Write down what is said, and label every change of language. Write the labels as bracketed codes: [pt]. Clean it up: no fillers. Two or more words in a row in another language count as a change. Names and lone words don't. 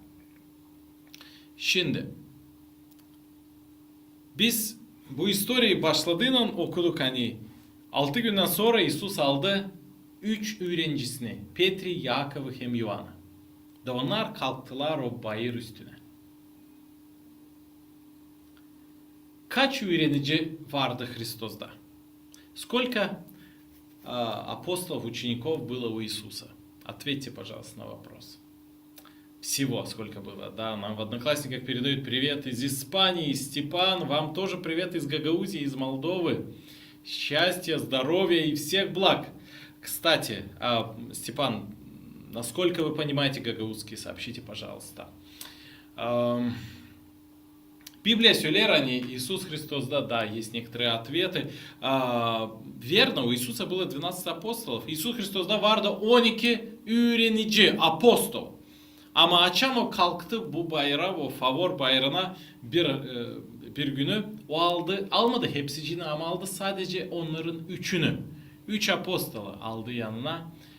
[gag] Şimdi biz bu historiyi başladığından okuduk hani 6 günden sonra İsus aldı 3 öğrencisini Petri, Yakov'u hem Ioan'ı. Da onlar kalktılar o bayır üstüne. Kaç öğrenici vardı Hристos'da? [ru] Сколько апостолов, учеников было у Иисуса? Ответьте, пожалуйста, на вопрос. Всего сколько было? Да, нам в Одноклассниках передают привет из Испании, Степан, вам тоже привет из Гагаузии, из Молдовы. Счастья, здоровья и всех благ. Кстати, Степан, насколько вы понимаете гагаузский, сообщите, пожалуйста. Библия [gag] söyler hani [ru] Иисус Христос, да, есть некоторые ответы. Верно, у Иисуса было 12 апостолов. [gag] Иисус Христos'da vardı 12 öğrenici, apostol. Ama akşam o kalktı bu bayrağı, o favor bayrağına bir günü o almadı hepsini ama aldı sadece onların üçünü. 3 apostolu aldı yanına.